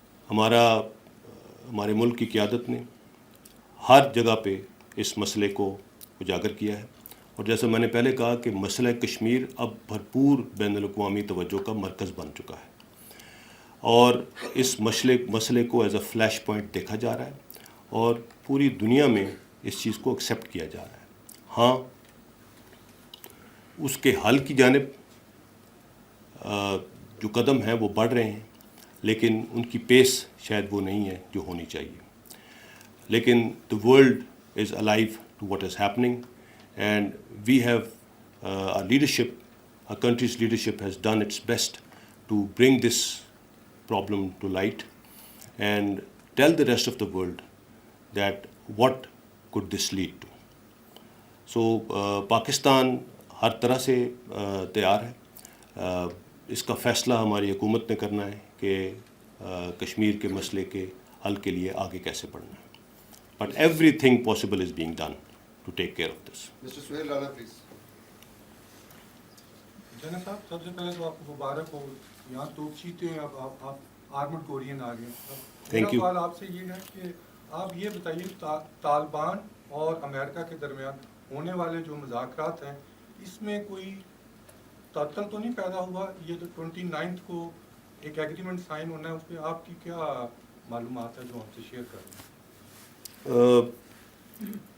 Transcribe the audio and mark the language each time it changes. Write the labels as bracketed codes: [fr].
[ur] ہمارے ملک کی قیادت نے ہر جگہ پہ اس مسئلے کو اجاگر کیا ہے اور جیسے میں نے پہلے کہا کہ مسئلہ کشمیر اب بھرپور بین الاقوامی توجہ کا مرکز بن چکا ہے اور اس مسئلے کو [en] as a flash point [ur] دیکھا جا رہا ہے اور پوری دنیا میں اس چیز کو ایکسیپٹ کیا جا رہا ہے. ہاں اس کے حل کی جانب جو قدم ہیں وہ بڑھ رہے ہیں لیکن ان کی پیس شاید وہ نہیں ہے جو ہونی چاہیے. لیکن [en] the world is alive to what is happening and we have our leadership, our country's leadership has done its best to bring this problem to light and tell the rest of the world that what could this lead to. So [ur] Pakistan ہر طرح سے تیار ہے. اس کا فیصلہ ہماری حکومت نے کرنا ہے کہ کشمیر کے مسئلے کے حل کے لیے آگے کیسے بڑھنا ہے. [en] But everything possible is being done to take care of this. Mr. Suhail Rana, please. [ur] General صاحب سب سے پہلے تو آپ کو مبارک ہو، یہاں توپچیتے اب آپ آرمڈ کورین آ گئے. میرا سوال آپ سے یہ ہے کہ آپ یہ بتائیے طالبان اور امریکہ کے درمیان ہونے والے جو مذاکرات ہیں اس میں کوئی تعطل تو نہیں پیدا ہوا؟ یہ تو 29 کو ایک ایگریمنٹ سائن ہونا ہے، اس پہ آپ کی کیا معلومات ہے جو ہم سے شیئر کر رہے ہیں؟